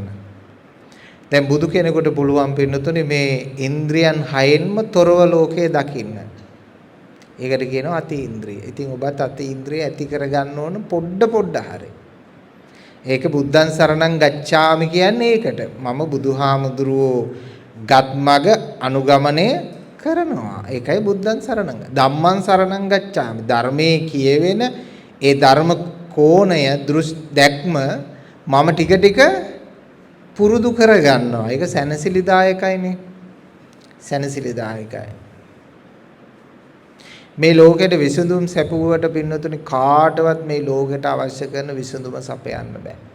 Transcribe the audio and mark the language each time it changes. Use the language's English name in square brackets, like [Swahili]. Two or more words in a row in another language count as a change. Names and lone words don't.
[Sinhala] දැන් බුදු කෙනෙකුට පුළුවන් පින්නතුනේ මේ ඉන්ද්‍රියන් හයෙන්ම තොරව ලෝකේ දකින්න. ඒකට කියනවා අතීන්ද්‍රිය. ඉතින් ඔබත් අතීන්ද්‍රිය ඇති කරගන්න ඕන පොඩ හරි. ඒක [Pali] බුද්ධං සරණං ගච්ඡාමි [Sinhala] කියන්නේ ඒකට. මම බුදුහාමුදුරුවෝ ගත් මග අනුගමනය කරනවා. [Pali] ඒකයි බුද්ධං සරණං. ධම්මං සරණං ගච්ඡාමි. [Sinhala] ධර්මයේ කියවෙන ඒ ධර්ම කෝණය දැක්ම මම ටික පුරුදු කරගන්නවා. ඒක සැනසිලිදායකයිනේ. සැනසිලිදායකයි. මේ ලෝකෙට විසඳුම් සැපුවට පින්නතුනි කාටවත් මේ ලෝකෙට අවශ්‍ය කරන විසඳුම සපයන්න බෑ.